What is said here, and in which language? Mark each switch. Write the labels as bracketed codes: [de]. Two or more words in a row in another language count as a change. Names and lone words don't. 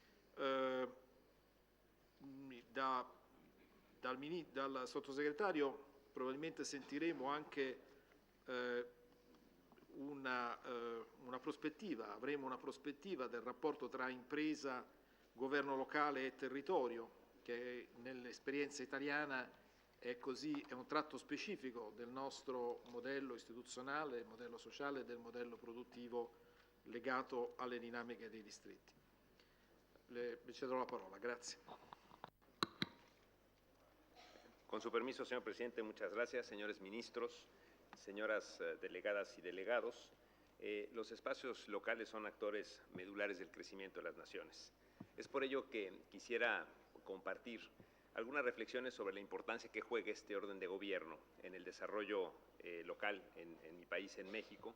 [it] Dal sottosegretario probabilmente sentiremo anche una prospettiva, avremo una prospettiva del rapporto tra impresa, governo locale e territorio, che nell'esperienza italiana è un tratto specifico del nostro modello istituzionale, del modello sociale e del modello produttivo legato alle dinamiche dei distretti. Le cederò la parola. Grazie. [es] Con su permiso, señor presidente, muchas gracias. Señores ministros, señoras delegadas y delegados, los espacios locales son actores medulares del crecimiento de las naciones. Es por ello que quisiera compartir algunas reflexiones sobre la importancia que juega este orden de gobierno en el desarrollo local en mi país, en México.